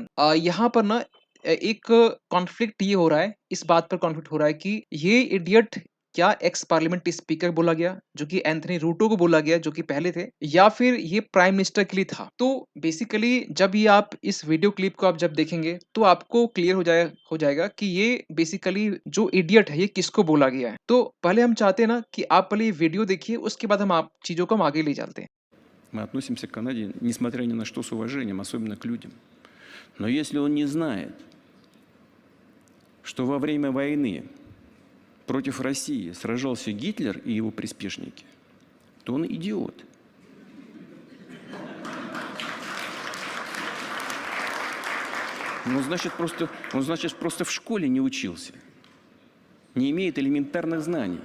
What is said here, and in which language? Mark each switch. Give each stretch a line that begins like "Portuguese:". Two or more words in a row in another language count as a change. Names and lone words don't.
Hindi: यहाँ पर ना एक कॉन्फ्लिक्ट ये हो रहा है, इस बात पर कॉन्फ्लिक्ट हो रहा है कि ये इडियट क्या
English: ex parliament speaker
Hindi: बोला गया, जो कि एंथनी रूटो को बोला गया, जो कि पहले थे, या फिर ये
English: prime minister
Hindi: के लिए था। तो बेसिकली जब ये आप इस
English: video clip
Hindi: को आप जब देखेंगे तो आपको क्लियर हो जाएगा कि ये बेसिकली जो इडियट है ये किसको बोला गया है। तो पहले हम चाहते हैं ना कि आप पहले ये वीडियो देखिए, उसके बाद हम आप चीजों को हम आगे ले चलते हैं।
Russian: Мы относимся к Канаде, несмотря ни на что, с уважением, особенно к людям. Но если он не знает, что во время войны против России сражался Гитлер и его приспешники, то он идиот. Он значит просто в школе не учился, не имеет элементарных знаний.